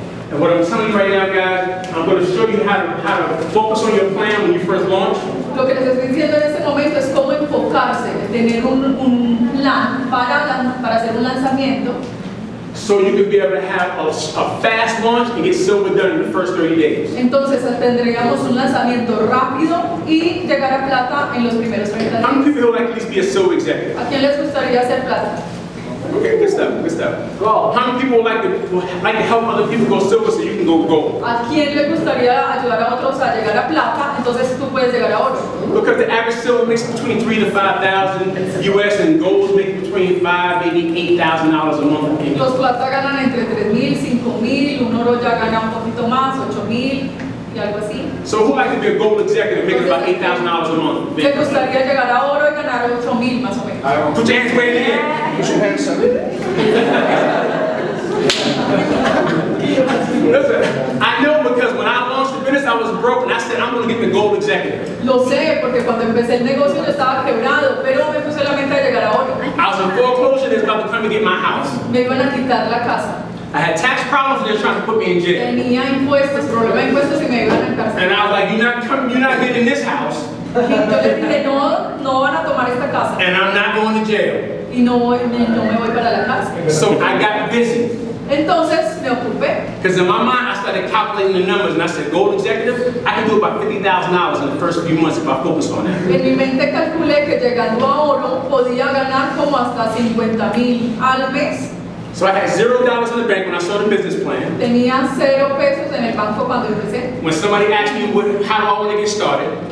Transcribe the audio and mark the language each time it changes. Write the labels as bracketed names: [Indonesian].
[English] And what I'm telling you right now, guys, I'm going to show you how to focus on your plan when you first launch. [Spanish] Lo que les estoy diciendo en este momento es cómo enfocarse, tener un plan para hacer un lanzamiento, [English] So you can be able to have a fast launch and get silver done in the first 30 days. [Spanish] entonces tendríamos un lanzamiento rápido y llegar a plata en los primeros 30 [English] How many [Spanish] días. [English] people would like to at least be a silver executive? [Spanish] ¿A quién les gustaría hacer plata? [English] Okay, good stuff, good stuff. How many people would like to help other people go silver so you can go gold? [Spanish] ¿A quién le gustaría ayudar a otros a llegar a plata? Entonces tú puedes llegar a oro. [English] Because the average silver makes between $3,000 to $5,000 US, and gold makes between $5,000, maybe $8,000 a month. [Spanish] Los plata ganan entre 3.000, 5.000, un oro ya gana un poquito más, 8.000 y algo así. [English] So who would like to be a gold executive making about $8,000 a month? [Spanish] ¿Le gustaría llegar a oro y ganar 8.000 más o menos? [English] Put your hands way in the air. Put your hands up. Listen, I know because when I launched the business, I was broke, and I said I'm going to get the gold executive. [Spanish] Lo sé, porque cuando empecé el negocio yo estaba quebrado, pero me puse la meta de llegar a oro. [English] I was in foreclosure, they was about to come and get my house. [Spanish] Me iban a quitar la casa. [English] I had tax problems, and they were trying to put me in jail. [Spanish] Tenía impuestos, problema de impuestos y me iban a encarcelar. [English] And I was like, you're not getting in this house, [Spanish] Y yo les dije, no van a tomar esta casa. [English] and I'm not going to jail. [Spanish] Y no me voy para la cárcel. [English] So I got busy. [Spanish] Entonces me ocupé. [English] Because in my mind, I started calculating the numbers, and I said, gold executive, I can do about $50,000 in the first few months if I focus on that. [Spanish] En mi mente calculé que llegando a oro podía ganar como hasta 50.000 al mes. [English] So I had $0 in the bank when I saw the business plan. [Spanish] Tenía 0 pesos en el banco cuando empecé. [English] When somebody asked me, how do I want to get started?